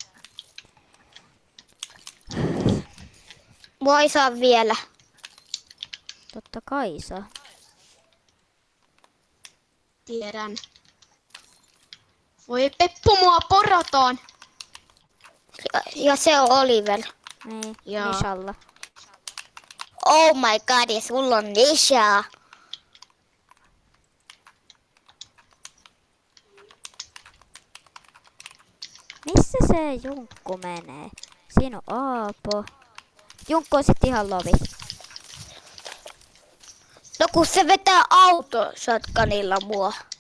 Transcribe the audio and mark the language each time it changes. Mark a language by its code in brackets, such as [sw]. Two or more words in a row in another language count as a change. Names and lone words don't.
[fi] Mua ei saa vielä. Totta kai saa. Tiedän. Voi Peppu, mua porataan. Ja se on Oliver. Niin, Joo. Nishalla. [en] Oh my god, [fi] ja sulla on Nisha. Missä se Junkku menee? Siinä on Aapo. Junkku on sit ihan lovi. No kun se vetää autoshotgunilla mua.